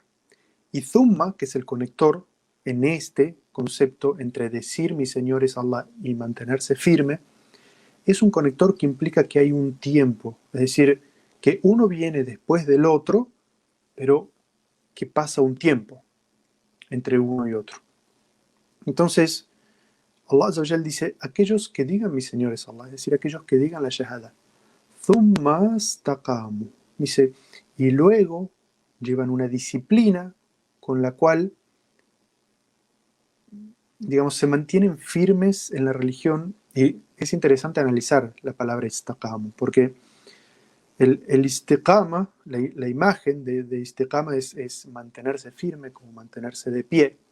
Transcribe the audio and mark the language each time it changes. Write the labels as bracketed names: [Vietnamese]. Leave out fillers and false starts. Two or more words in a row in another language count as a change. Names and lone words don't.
[Spanish] Y thumma, que es el conector en este concepto entre decir mi Señor es Allah y mantenerse firme, es un conector que implica que hay un tiempo, es decir, que uno viene después del otro, pero que pasa un tiempo entre uno y otro. Entonces, [Arabic] الله عز وجل [Spanish] dice, aquellos que digan mi Señor es Allah, es decir, aquellos que digan la shahada, [Arabic] ثم استقاموا, [Spanish] dice, y luego llevan una disciplina con la cual, digamos, se mantienen firmes en la religión. Y es interesante analizar la palabra istaqamu, porque el istiqama, la imagen de istiqama es mantenerse firme, como mantenerse de pie.